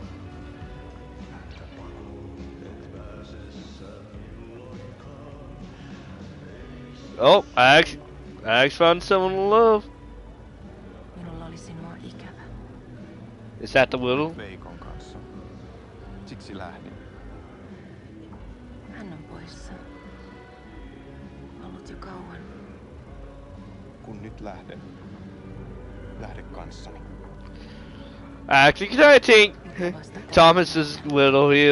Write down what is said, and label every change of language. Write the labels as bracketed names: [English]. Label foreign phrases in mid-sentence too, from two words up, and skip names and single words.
[English] Oh, I actually found someone to love. [Finnish] Minulla oli sinua ikävä. [English] Is that the Whittle? [Finnish] Veikon kanssa. Siksi lähdin. Hän on poissa. Ollut jo kauan. Kun nyt lähden. Lähde kanssani. [English] Actually, you can try to take Thomas's Whittle here.